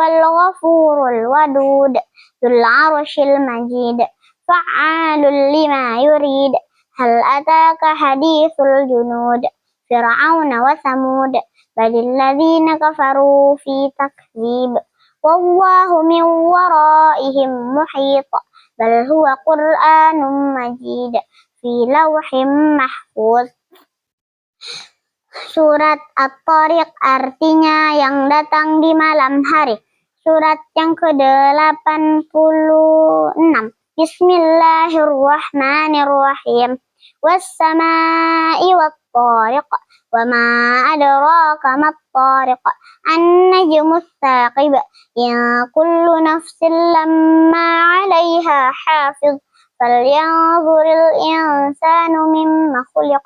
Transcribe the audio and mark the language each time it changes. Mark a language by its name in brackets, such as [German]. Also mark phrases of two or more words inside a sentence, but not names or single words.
[Arabic] الغفور الودود ذو العرش المجيد فعال لما يريد هل أتاك حديث الجنود فرعون وثمود بل الذين كفروا في تكذيب والله من ورائهم محيط بل هو قرآن مجيد في لوح محفوظ. [Indonesian] Surat At-Tariq artinya yang datang di malam hari. Surat yang ke-86. [Arabic] بسم الله الرحمن الرحيم. والسماء والطارق وما أدراك ما الطارق. النجم الثاقب. إن كل نفس لما عليها حافظ. فلينظر الإنسان مما خلق.